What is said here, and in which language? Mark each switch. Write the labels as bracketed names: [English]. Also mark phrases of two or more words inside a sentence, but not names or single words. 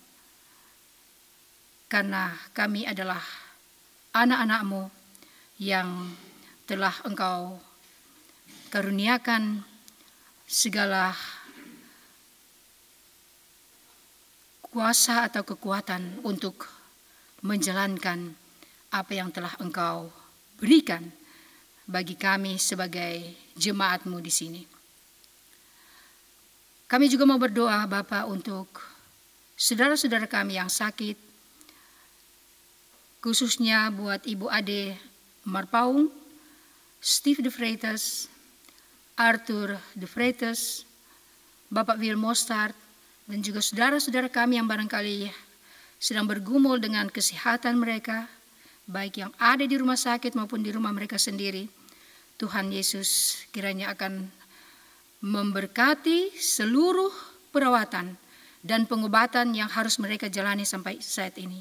[Indonesian] Karena kami adalah anak-anak-Mu yang telah Engkau karuniakan segala kuasa atau kekuatan untuk menjalankan apa yang telah Engkau berikan bagi kami sebagai jemaat-Mu di sini. Kami juga mau berdoa Bapa untuk saudara-saudara kami yang sakit, khususnya buat Ibu Ade Marpaung, Steve de Freitas, Arthur de Freitas, Bapak Wil Mostart, dan juga saudara-saudara kami yang barangkali sedang bergumul dengan kesehatan mereka, baik yang ada di rumah sakit maupun di rumah mereka sendiri. Tuhan Yesus kiranya akan memberkati seluruh perawatan dan pengobatan yang harus mereka jalani sampai saat ini.